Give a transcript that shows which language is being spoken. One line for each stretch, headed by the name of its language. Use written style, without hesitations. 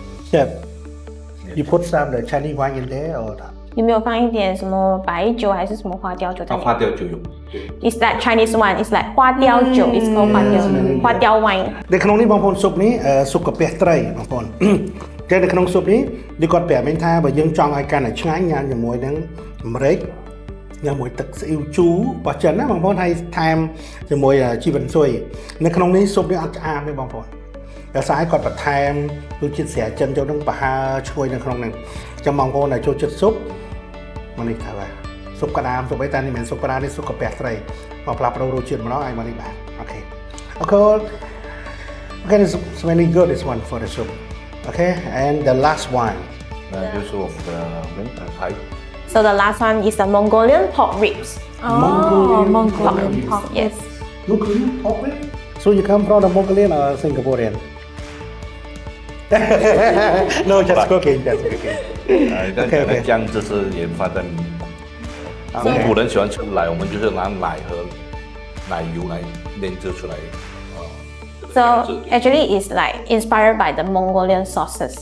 English: Chef, you put some the Chinese wine in there or not?
Chinese: 有没有放一点什么白酒还是什么花雕酒在里面？花雕酒有。
English: It's that Chinese one. It's like 花雕酒 It's called 花雕 wine.
Khmer: នៅក្នុងនេះបងប្អូនស៊ុបនេះស៊ុបកាពះត្រីបងប្អូន តែនៅក្នុងស៊ុបនេះដូចគាត់ប្រាប់មែនថាបើយើងចង់ឲ្យកាន់តែឆ្ងាញ់ញ៉ាំជាមួយនឹងម្រេចញ៉ាំមួយទឹកស៊ីអ៊ីវជូររបស់ចិនណាបងប្អូនហើយថែមជាមួយជីវិនស៊ុយនៅក្នុងនេះស៊ុបនេះអត់ឆ្អាបទេបងប្អូនតែស្អាតគាត់បន្ថែមរសជាតិស្រាចិនចូលនឹងប្រហើរឈ្ងុយនៅក្នុងហ្នឹងអញ្ចឹងបងប្អូនដែលចូលចិត្តស៊ុប មកនេះថាបាទស៊ុបក្តាមស៊ុបអីតែនេះមិនមែនស៊ុបក្តាមនេះស៊ុបកាពះត្រីមកផ្លាស់ប្ដូររសជាតិម្ដងឲ្យមកនេះបានអូខេ Okay, it's really good this one for the soup.
English: Okay, and the last one.
Chinese: 就是我们的明牌牌。
English: So the last one is the Mongolian pork ribs. Mongolian pork. Yes. Mongolian pork rib? So you come from the Mongolian or Singaporean? No, just cooking.
Chinese: 但讲的姜汁是研发在蒙古，蒙古人喜欢吃奶，我们就是拿奶和奶油来炼制出来。
English: So actually, it's like inspired by the Mongolian sauces.